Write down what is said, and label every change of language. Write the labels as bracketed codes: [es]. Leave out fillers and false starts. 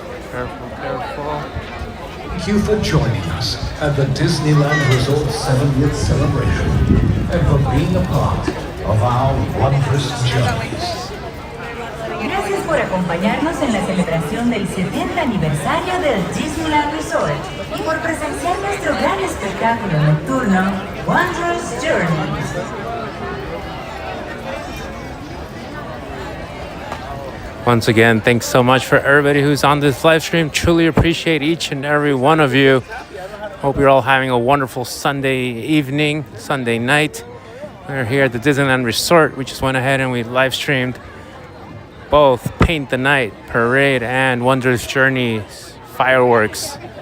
[en] Careful, careful. Thank you for joining us at the Disneyland Resort 70th celebration and for being a part of our Wondrous Journeys. [es] Gracias por acompañarnos en la celebración del 70 aniversario del Disneyland Resort y por presenciar nuestro gran espectáculo nocturno, Wondrous Journeys. [en] Once again, thanks so much for everybody who's on this live stream. Truly appreciate each and every one of you. Hope you're all having a wonderful Sunday evening, Sunday night. We're here at the Disneyland Resort. We just went ahead and we live streamed both Paint the Night Parade and Wondrous Journeys fireworks.